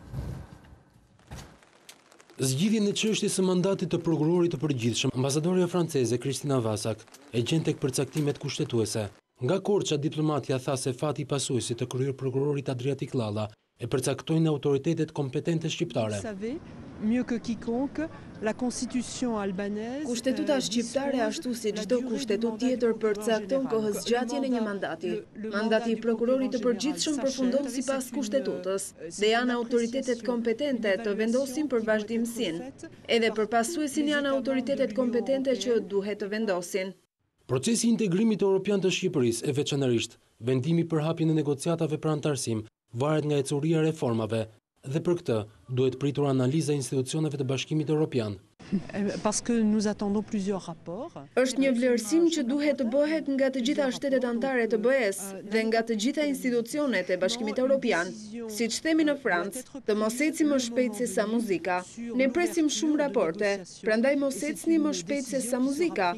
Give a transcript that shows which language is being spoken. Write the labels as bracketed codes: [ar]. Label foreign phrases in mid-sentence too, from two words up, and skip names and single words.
[sq] Zgjidhjen e çështjes së mandatit të prokurorit të përgjithshëm, ambasadorja franceze Kristina Vasak e gjen tek përcaktimet kushtetuese. Nga Korça, diplomatja tha se fati i pasuesit të kryeprokurorit Adriatik Llalla e përcaktojnë autoritetet kompetente shqiptare. [fr] Mieux que quiconque, la constitution albanaise. [sq] Kushtetuta shqiptare ashtu si çdo kushtetut tjetër përcakton kohëzgjatjen e një mandati. Mandati i prokurorit të përgjithshëm përfundon sipas kushtetutës dhe janë autoritetet kompetente të vendosin për vazhdimsinë. Edhe për pasuesin janë autoritetet kompetente që duhet të vendosin. Procesi i integrimit evropian të Shqipërisë e veçanërisht vendimi për hapjen e negociatave për anëtarësim varet nga ecuria e reformave dhe për këtë duhet pritur analiza e institucioneve të Bashkimit Evropian. [fr] Parce que nous attendons plusieurs rapports. [sq] Është një vlerësim që duhet të bëhet nga të gjitha shtetet anëtare të BE-s dhe nga të gjitha institucionet e Bashkimit Evropian. Siç themi në Francë, të mos ecim më shpejt se sa muzika. Ne presim shumë raporte, prandaj mos ecni më shpejt se sa muzika.